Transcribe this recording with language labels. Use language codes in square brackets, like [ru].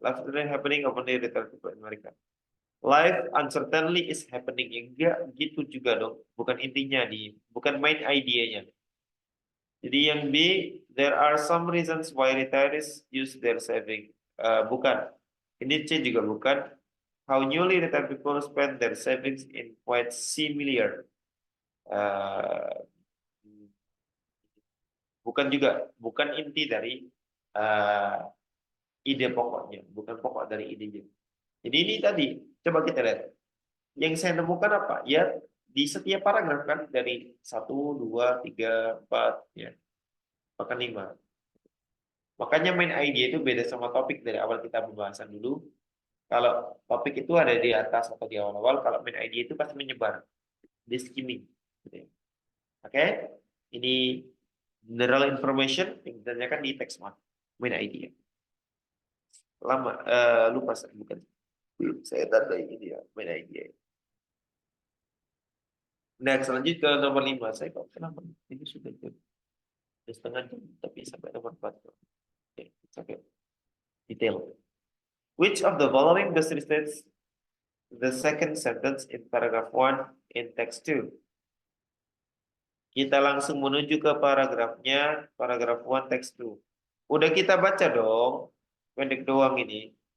[en] Life is happening open the return to America. Life uncertainly is happening. [id] Enggak gitu juga dong. Bukan intinya bukan main idenya. Jadi yang B, [en] there are some reasons why retirees use their saving. [id] Bukan. Ini C juga bukan. [en] How newly retired people spend their savings in quite similar. [id] Uh, bukan juga. Bukan inti dari ide pokoknya. Bukan pokok dari idenya. Jadi ini tadi, coba kita lihat. Yang saya nemukan apa? Ya, di setiap paragraf kan, dari 1, 2, 3, 4, ya, bahkan 5. Makanya main idea itu beda sama topik dari awal kita pembahasan dulu. Kalau topik itu ada di atas atau di awal-awal, kalau main idea itu pasti menyebar, di skimming. Gitu ya. Oke, ini [en] general information [id] yang ditanyakan di text one, main idea. Lama, lupa saya bukan. Saya tanda ini ya, main idea. Nah, selanjutnya ke nomor 5. Saya kok kenapa? Ini sudah jam setengah jam, tapi sampai nomor 4. Oke, okay. Detail. [en] Which of the following best states the second sentence in paragraph 1 in text 2? [id] Kita langsung menuju ke paragrafnya, paragraph 1 text 2. Udah kita baca dong. pendek doang ini.